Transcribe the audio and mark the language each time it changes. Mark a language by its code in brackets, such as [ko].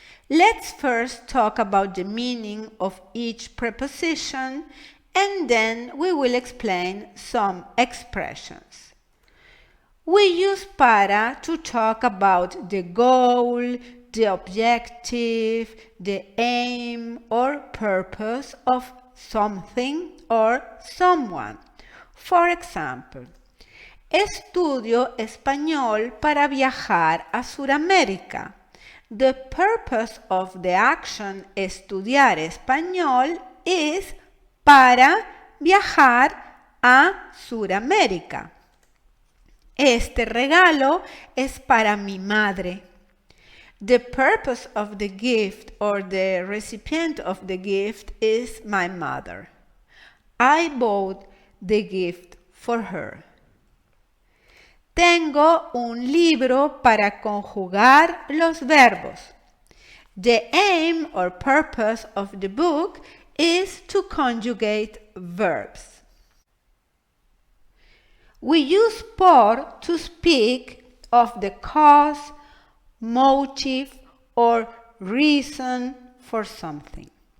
[en] Let's first talk about the meaning of each preposition and then we will explain some expressions. We use para to talk about the goal, the objective, the aim or purpose of something or someone. For example, [es] estudio español para viajar a Sudamérica. [en] The purpose of the action [es] estudiar español [en] is [es] para viajar a Sudamérica. Este regalo es para mi madre. [en] The purpose of the gift or the recipient of the gift is my mother. I bought the gift for her. [es] Tengo un libro para conjugar los verbos. [en] The aim or purpose of the book is to conjugate verbs. We use por to speak of the cause, motive, or reason for something.